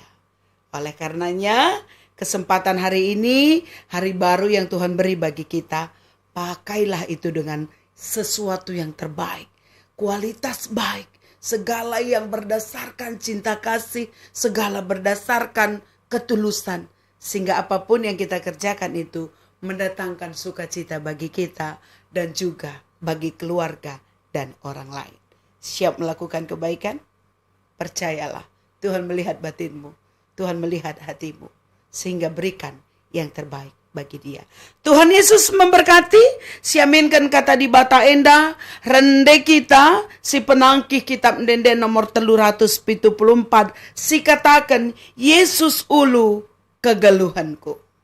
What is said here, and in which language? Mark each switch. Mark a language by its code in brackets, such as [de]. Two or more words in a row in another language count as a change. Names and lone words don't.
[id] Oleh karenanya, kesempatan hari ini, hari baru yang Tuhan beri bagi kita, pakailah itu dengan sesuatu yang terbaik, kualitas baik, segala yang berdasarkan cinta kasih, segala berdasarkan ketulusan, sehingga apapun yang kita kerjakan itu mendatangkan sukacita bagi kita dan juga bagi keluarga dan orang lain. Siap melakukan kebaikan? Percayalah, Tuhan melihat batinmu, Tuhan melihat hatimu, sehingga berikan yang terbaik bagi Dia. Tuhan Yesus memberkati. [btx] Siaminkan kata di bata enda, rende kita, si penangkih kitab dende nomor 374, si katakan, Yesus ulu kegeluhanku.